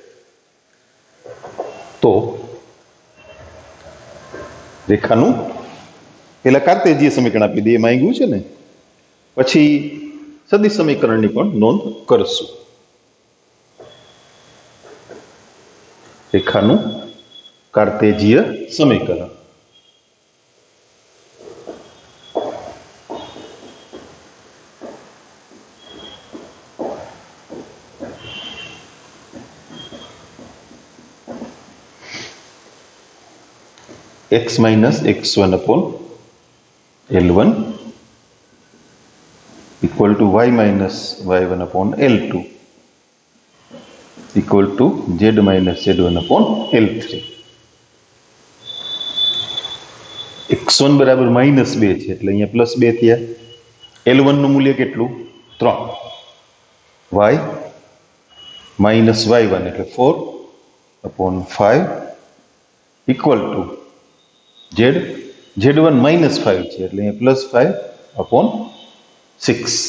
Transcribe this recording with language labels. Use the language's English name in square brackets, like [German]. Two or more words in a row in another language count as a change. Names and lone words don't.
[Gujarati] તો રેખાનું પેલા કાર્ટેજીય સમીકરણ આપી દઈએ, માંગ્યું છે ને, પછી સદિશ સમીકરણની પણ નોંધ કરશું. રેખાનું કાર્ટેજીય સમીકરણ x - x1/L1 = y - y1/L2 = z - z1/L3. x1 બરાબર -2 છે એટલે અહીંયા +2 થયા. L1 નું મૂલ્ય કેટલું? 3. y - y1 એટલે 4/5 = z1 -5 છે એટલે અહીંયા +5/6.